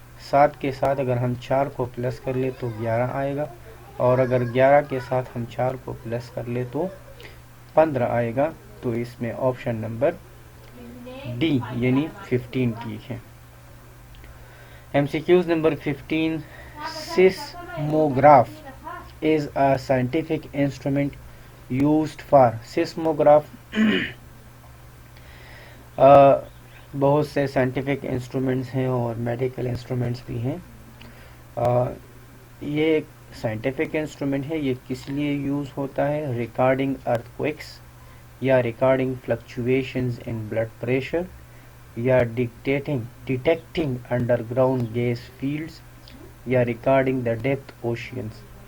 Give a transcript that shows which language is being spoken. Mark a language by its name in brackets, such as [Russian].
[Urdu] 7 کے ساتھ اگر ہم 4 کو پلس کر لیں تو 11 آئے گا، اور اگر 11 کے ساتھ ہم 4 کو پلس کر لیں تو 15 آئے گا. تو اس میں آپشن نمبر ڈی یعنی 15 ٹھیک ہے. M C Qs number 15. [English] Seismograph is a scientific instrument used for seismograph. [Urdu] بہت سے سائنٹیفک انسٹرومنٹس ہیں اور میڈیکل انسٹرومنٹس بھی ہیں. یہ ایک سائنٹیفک انسٹرومنٹ ہے. یہ کس لیے یوز ہوتا ہے؟ [English] Recording earth یا recording fluctuations in blood pressure یا detecting underground gas fields یا recording the depth oceans.